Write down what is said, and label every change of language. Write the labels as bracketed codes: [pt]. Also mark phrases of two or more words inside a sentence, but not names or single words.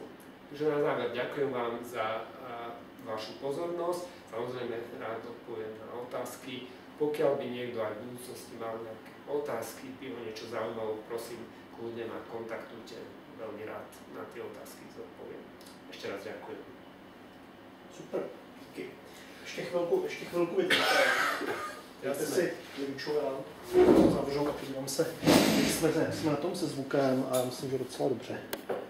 [sk] Takže na záver ďakujem vám za vašu pozornosť. Samozrejme rád odpoviem na otázky. Pokiaľ by niekto aj v budúcnosti mal nejaké otázky, by ho niečo zaujímalo, prosím, kľudne ma kontaktujte. Veľmi rád na tie otázky zodpoviem. Ešte raz ďakujem. [cs] Super, díky. Ještě chvilku vydržte. Dejte si vyčuval, zavřou a podívám se, jsme na tom se zvukem a myslím, že docela dobře.